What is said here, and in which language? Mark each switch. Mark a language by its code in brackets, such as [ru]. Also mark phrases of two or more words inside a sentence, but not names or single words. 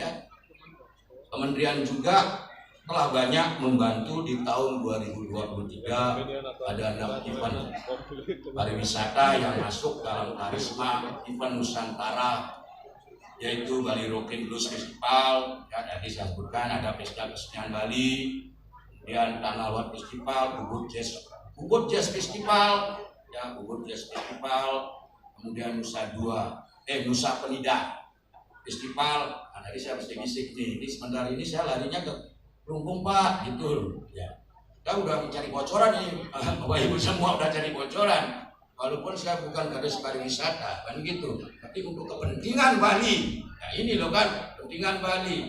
[id] Kementerian juga telah banyak membantu di tahun 2023 ada 6 event pariwisata yang masuk dalam karisma event Nusantara, yaitu Bali Rockin Blues Festival, ya tadi saya sebutkan ada Pesta Kesenian Bali, kemudian Tanah Lot Festival, Ubud Jazz Festival, ya Ubud Jazz Festival, kemudian Nusa Penida Festival. Nah, tadi saya mesti bisik nih, ini sebentar ini saya larinya ke Lumpung Pak, gitu ya. Kita udah mencari bocoran nih, Bapak Ibu semua udah cari bocoran. Walaupun saya bukan kadis pariwisata, kan gitu. Tapi untuk kepentingan Bali, nah ini loh kan, kepentingan Bali.